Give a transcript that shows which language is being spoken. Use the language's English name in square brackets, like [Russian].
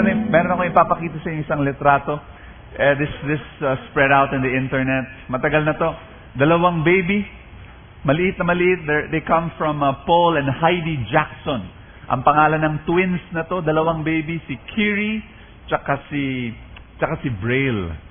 [Filipino] Meron ako ipapakita sa inyo isang litrato. [English] This spread out in the internet. [Filipino] Matagal na to. Dalawang baby, maliit na maliit. [English] They come from Paul and Heidi Jackson. [Filipino] Ang pangalan ng twins na to, dalawang baby, si Kiri tsaka si Braille.